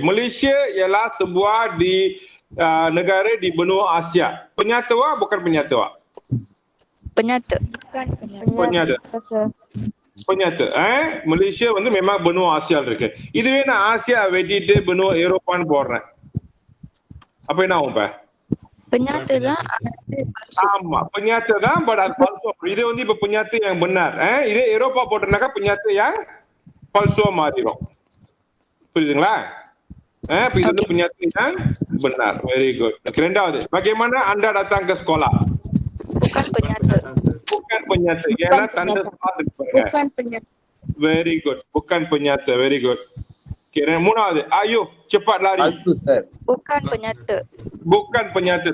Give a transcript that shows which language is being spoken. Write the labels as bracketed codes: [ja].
[ms] Malaysia ialah sebuah di negara di benua Asia. Penyata wah bukan penyata wah? Penyata. Penyata. Penyata. Malaysia வந்து memang benua Asia இருக்கு. [ta] இதுவே நான் Asia வெட்டிட்டு benua ஏரோப்பான்னு போடுறேன். அப்ப என்ன ஆகும் இப்ப? [ms] Penyata தான். [ta] ஆமா penyata தான் but அது palsu. இது வந்து இப்ப [ms] penyata yang benar. [ta] இதே ஏரோப்பா போட்டனாக்கா penyata yang palsu மாறிடும். புரியுதுங்களா? [ms] இப்ப இது வந்து penyata yang benar. [en] Very good. [ta] ரெண்டாவது, [ms] bagaimana anda datang ke sekolah? Bukan penyata. Bukan penyata. [ta] ஏன்னா தண்டை ஸ்பாட் இருக்கு பாருங்க. [ms] Bukan penyata. [en] Very good. [ms] Bukan penyata. [en] Very good. [ms] Okay, மூணாவது, ayo cepat lari. Palsu sir. Bukan penyata. Bukan penyata.